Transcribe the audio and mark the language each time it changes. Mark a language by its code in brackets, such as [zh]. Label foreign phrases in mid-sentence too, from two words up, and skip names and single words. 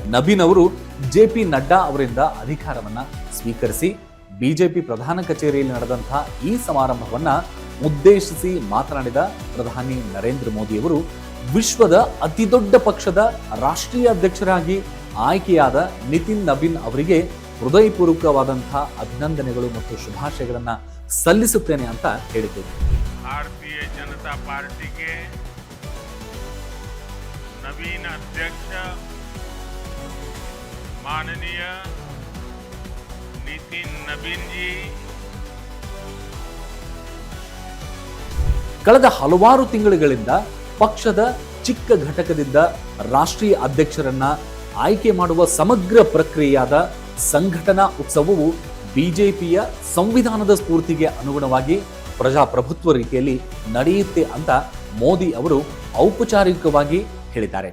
[kn] ನಬೀನ್ ಅವರು ಜೆಪಿ ನಡ್ಡಾ ಅವರಿಂದ ಅಧಿಕಾರವನ್ನ ಸ್ವೀಕರಿಸಿ ಬಿಜೆಪಿ ಪ್ರಧಾನ ಕಚೇರಿಯಲ್ಲಿ ನಡೆದಂತಹ ಈ ಸಮಾರಂಭವನ್ನ ಉದ್ದೇಶಿಸಿ ಮಾತನಾಡಿದ ಪ್ರಧಾನಿ ನರೇಂದ್ರ ಮೋದಿಯವರು ವಿಶ್ವದ ಅತಿದೊಡ್ಡ ಪಕ್ಷದ ರಾಷ್ಟ್ರೀಯ ಅಧ್ಯಕ್ಷರಾಗಿ ಆಯ್ಕೆಯಾದ ನಿತಿನ್ ನಬೀನ್ ಅವರಿಗೆ ಹೃದಯಪೂರ್ವಕವಾದಂತಹ ಅಭಿನಂದನೆಗಳು ಮತ್ತು ಶುಭಾಶಯಗಳನ್ನ ಸಲ್ಲಿಸುತ್ತೇನೆ ಅಂತ ಹೇಳಿದರು. [hi] भारतीय जनता पार्टी के नवीन अध्यक्ष माननीय नितिन नबीन जी [kn] ಕಳೆದ ಹಲವಾರು ತಿಂಗಳುಗಳಿಂದ ಪಕ್ಷದ ಚಿಕ್ಕ ಘಟಕದಿಂದ ರಾಷ್ಟ್ರೀಯ ಅಧ್ಯಕ್ಷರನ್ನ ಆಯ್ಕೆ ಮಾಡುವ ಸಮಗ್ರ ಪ್ರಕ್ರಿಯೆಯಾದ ಸಂಘಟನಾ ಉತ್ಸವವು ಬಿಜೆಪಿಯ ಸಂವಿಧಾನದ ಸ್ಫೂರ್ತಿಗೆ ಅನುಗುಣವಾಗಿ ಪ್ರಜಾಪ್ರಭುತ್ವ ರೀತಿಯಲ್ಲಿ ನಡೆಯುತ್ತೆ ಅಂತ ಮೋದಿ ಅವರು ಔಪಚಾರಿಕವಾಗಿ ಹೇಳಿದ್ದಾರೆ.